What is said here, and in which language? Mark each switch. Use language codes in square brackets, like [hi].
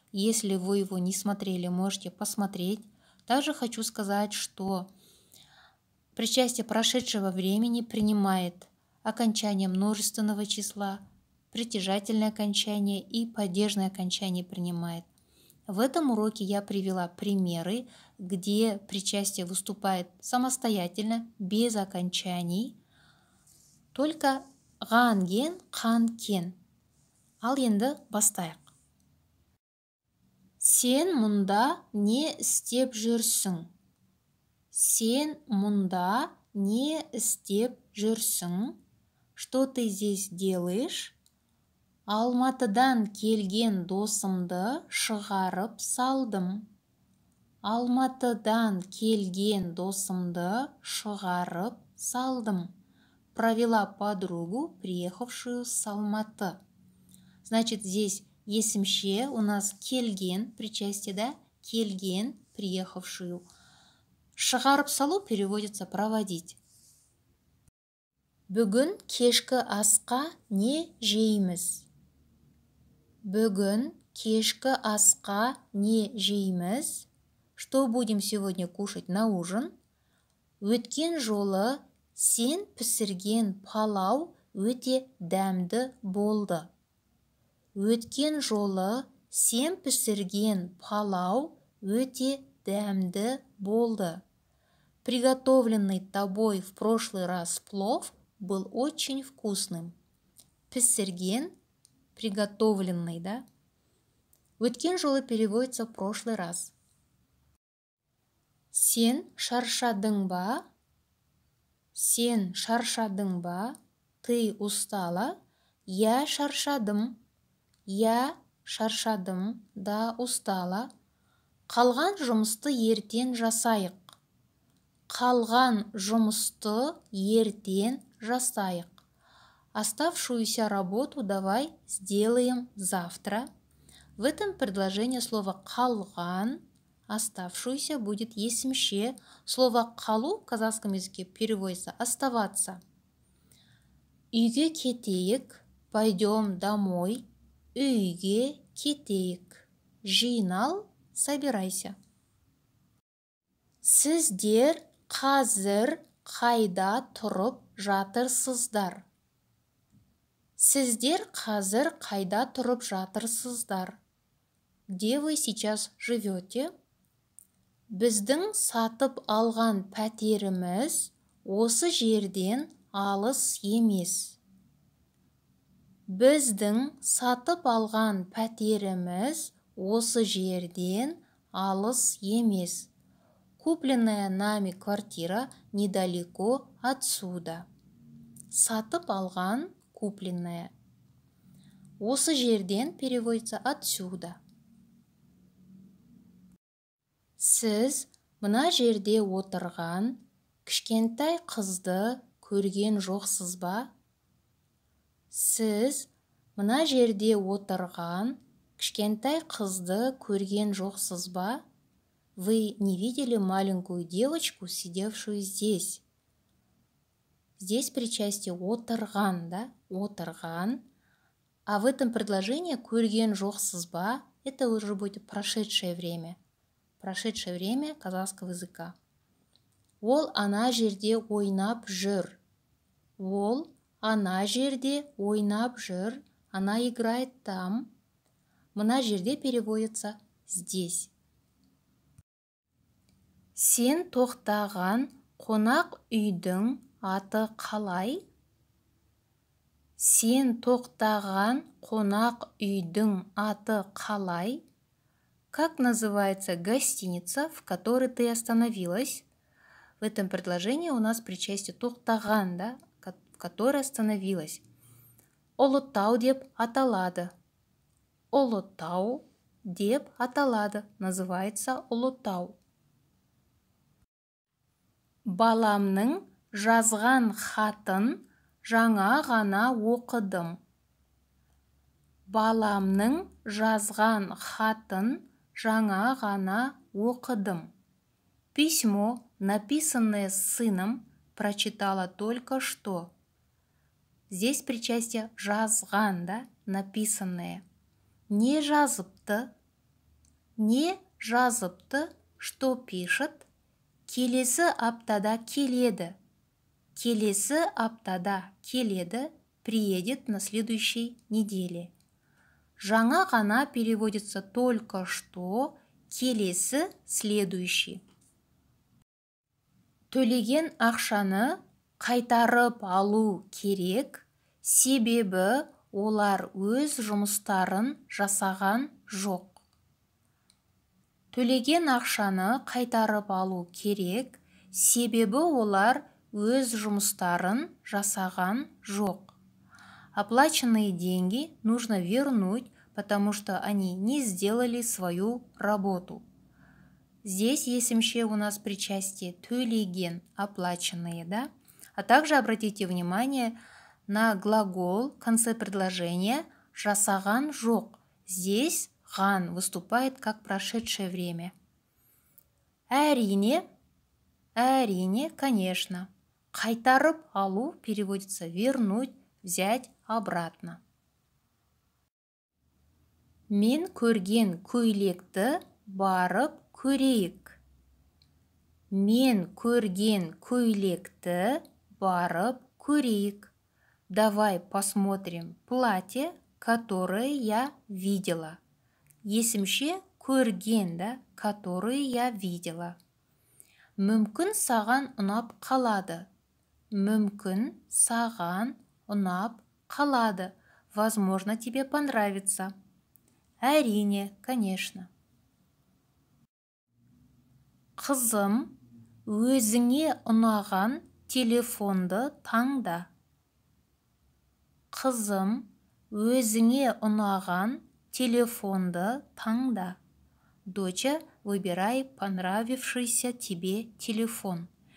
[ru] Если вы его не смотрели, можете посмотреть. Также хочу сказать, что причастие прошедшего времени принимает окончание множественного числа, притяжательное окончание и падежное окончание принимает. В этом уроке я привела примеры, где причастие выступает самостоятельно, без окончаний, только ған-ген, қан-кен. [kk] Ал енді бастайық. Сен мұнда не істеп жүрсің? Сен мұнда не істеп жүрсің? [ru] Что ты здесь делаешь? [kk] Алматыдан келген досымды шығарып салдым. Алматыдан келген досымды шығарып салдым. [ru] Провела подругу, приехавшую с Алматы. Значит, здесь есімше у нас келген, причастие, да? Келген, приехавшую. [kk] Шығарып салу [ru] переводится проводить. [kk] Бүгін кешкі асқа не жейміз? Бүгін кешкі асқа не жейміз? [ru] Что будем сегодня кушать на ужин? [kk] Өткен жолы сен пісірген палау өте дәмді болды. Өткен жолы сен пісірген палау өте дәмді болды. [ru] Приготовленный тобой в прошлый раз плов был очень вкусным. Пісірген, приготовленный, да? [kk] Өткен жолы [ru] переводится в прошлый раз. [kk] Сен шаршадың ба? Сен шаршадың ба? [ru] Ты устала? Я [kk] шаршадым. [ru] Я шаршадым, да устала. [kk] Қалған жұмысты ертең жасайық. Қалған жұмысты ертең жасайық. [ru] Оставшуюся работу давай сделаем завтра. В этом предложении слово қалған, оставшуюся будет есімше. Слово қалу в казахском языке переводится оставаться. [kk] Үйге кетейік, [ru] пойдем домой. [kk] Үйге кетейік. Жинал, [ru] собирайся. [kk] Сіздер қазір қайда тұрып жатырсыздар? Сіздер қазір қайда тұрып жатырсыздар? [ru] Где вы сейчас живете? [kk] Біздің сатып алған пәтеріміз осы жерден алыс емес. Біздің сатып алған пәтеріміз осы жерден алыс емес. [ru] Купленная нами квартира недалеко отсюда. [kk] Сатып алған, [ru] купленная. [kk] Осы жерден [ru] переводится отсюда. [kk] Сіз мына жерде отырған кішкентай қызды көрген жоқсыз ба? Сіз мына жерде отырған кішкентай қызды көрген жоқсыз ба? [ru] Вы не видели маленькую девочку, сидевшую здесь? Здесь причастие отырған, да? Отырған. А в этом предложении [kk] көрген жоқсыз ба? [ru] Это уже будет прошедшее время. Прошедшее время казахского языка. [kk] Ол ана жерде ойнап жүр. Ол ана жерде ойнап жүр. [ru] Она играет там. [kk] Мына жерде [ru] переводится здесь. [kk] Сен тоқтаған қонақ үйдің аты қалай? Сен тоқтаған қонақ үйдің аты қалай? [ru] Как называется гостиница, в которой ты остановилась? В этом предложении у нас причастие тоқтаған, да, в которой остановилась. [kk] Ұлытау деп аталады. Ұлытау деп аталады. [ru] Называется Ұлытау. [kk] Баламның жазған хатын жаңа ғана оқыдым. Баламның жазған хатын жаңа ғана оқыдым. [ru] Письмо, написанное сыном, прочитала только что. Здесь причастие жазған, да, написанное. [kk] Не жазыпты. Не жазыпты, [ru] что пишет? [kk] Келесі аптада келеді. Келесі аптада келеді, [ru] приедет на следующей неделе. [kk] Жаңа ғана [ru] переводится только что, келесі следующий. [kk] Төлеген ақшаны қайтарып алу керек, себебі олар өз жұмыстарын жасаған жоқ. Төлеген ақшаны қайтарып алу керек, себебі олар өз жұмыстарын жасаған жоқ. [ru] Оплаченные деньги нужно вернуть, потому что они не сделали свою работу. Здесь есімше у нас причастие төлеген, оплаченные, да? А также обратите внимание на глагол в конце предложения [kk] жасаған жоқ. [ru] Здесь ған выступает как прошедшее время. [kk] Әрине, [ru] конечно. [kk] Қайтарып алу [ru] переводится вернуть, взять обратно. [kk] Мен көрген көйлекті барып көрейік. Мен көрген көйлекті барып көрейік. [ru] Давай посмотрим платье, которое я видела. Есімше көрген, да, которые я видела. [kk] Мүмкін саған ұнап қалады. Мүмкін саған ұнап қалады. [ru] Возможно, тебе понравится. [kk] Әрине, [ru] конечно. [kk] Қызым, өзіңе ұнаған телефонды таңда. Қызым, өзіңе ұнаған телефонды таңда. [ru] Доча, выбирай понравившийся тебе телефон.